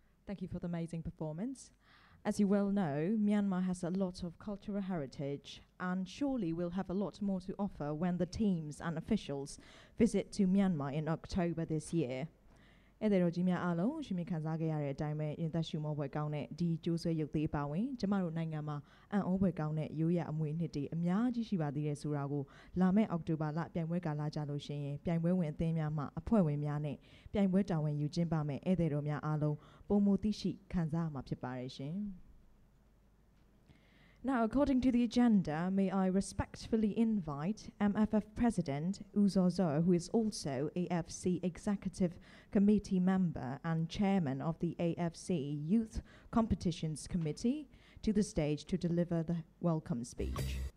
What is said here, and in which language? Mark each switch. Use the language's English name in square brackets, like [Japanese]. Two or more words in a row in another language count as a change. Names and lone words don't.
[English] Thank you for the amazing performance. As you well know, Myanmar has a lot of cultural heritage and surely will have a lot more to offer when the teams and officials visit to Myanmar in October this year. [Burmese] ဧည့်သည်တော်ကြီးများအားလုံးရှင်မြင်ခံစားခဲ့ရတဲ့အတိုင်းပဲရင်သက်ရှုမောပွဲကောင်းတဲ့ဒီကျိုးဆွဲရုပ်သေးပါဝင်ကျမတို့နိုင်ငံမှာအံ့ဩဖွယ်ကောင်းတဲ့ရိုးရာအမွေအနှစ်တွေအများကြီးရှိပါသေးတယ်ဆိုတာကိုလာမယ့်အောက်တိုဘာလပြိုင်ပွဲကာလကြလို့ရှိရင်ပြိုင်ပွဲဝင်အသင်းများမှအဖွဲ့ဝင်များနဲ့ပြိုင်ပွဲတာဝန်ယူကျင်းပမယ်ဧည့်သည်တော်များအားလုံးပုံမသိရှိခံစားရမှာဖြစ်ပါတယ်ရှင် [English] Now, according to the agenda, may I respectfully invite MFF President Uzozo, who is also AFC Executive Committee member and Chairman of the AFC Youth Competitions Committee, to the stage to deliver the welcome speech.